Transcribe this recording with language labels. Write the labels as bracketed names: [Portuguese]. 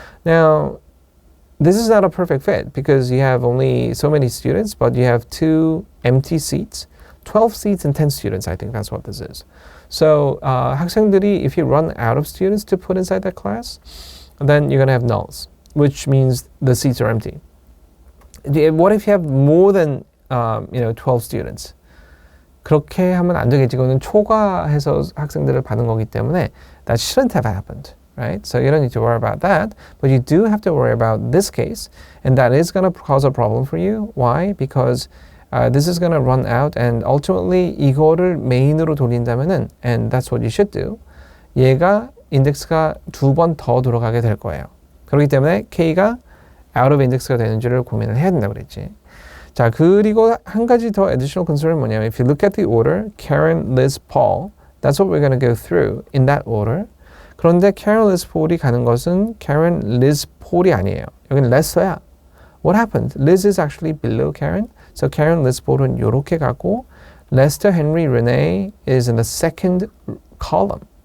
[English] Now, this is not a perfect fit because you have only so many students, but you have 2 empty seats, 12 seats and 10 students. I think that's what this is. So 학생들이, if you run out of students to put inside that class, then you're going to have nulls, which means the seats are empty. What if you have more than 12 students? [Korean] 그렇게 하면 안 되겠지. 이거는 초과해서 학생들을 받은 거기 때문에 [English] that shouldn't have happened. Right? So you don't need to worry about that, but you do have to worry about this case, and that is going to cause a problem for you. Why? Because this is going to run out, and ultimately [Korean] 이거를 메인으로 돌린다면은, [English] and that's what you should do. [Korean] 얘가 인덱스가 2번 더 들어가게 될 거예요. 그렇기 때문에 K가 out of index가 되는지를 고민을 해야 된다고 그랬지. 자, 그리고 한 가지 더 additional concern은 뭐냐면, [English] if you look at the order, Karen, Liz, Paul, that's what we're going to go through in that order. [Korean] 그런데 Karen, Liz, Paul이 가는 것은 Karen, Liz, Paul이 아니에요. 여기는 Lester야. [English] What happened? Liz is actually below Karen. So Karen, Liz, Paul은 [Korean] 이렇게 가고 [English] Lester, Henry, Renee is in the second column.